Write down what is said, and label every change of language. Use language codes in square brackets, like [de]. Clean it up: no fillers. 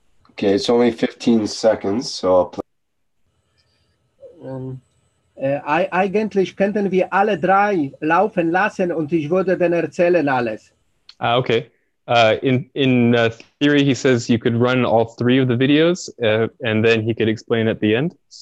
[en] Okay, it's only 15 seconds, so I'll play. [de] Eigentlich könnten wir alle 3 laufen lassen und ich würde dann erzählen alles. [en] Okay. In theory, he says you could run all 3 of the videos and then he could explain at the end.